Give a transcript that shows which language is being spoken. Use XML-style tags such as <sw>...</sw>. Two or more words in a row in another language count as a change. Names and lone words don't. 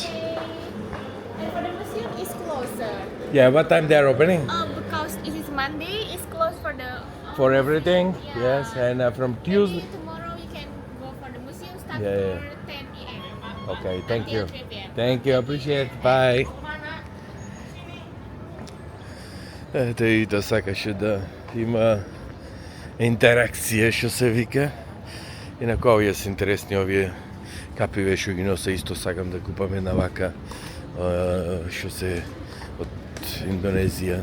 <en>And for the museum, it's closed, sir. Yeah, what time they are opening? Because it is Monday, it's closed for the... For everything? Yeah. Yes, and from Tuesday. Maybe tomorrow you can go for the museum start Yeah. for 10 p.m. Okay, thank Until you. 3 p.m. Thank you, appreciate. Bye.</en> <mk>Ете и да сакаше да има интеракција, што се вика. Инаку овие се интересни, овие капиве што ги носа, исто сакам да купам една вака, што се од Индонезија.</mk>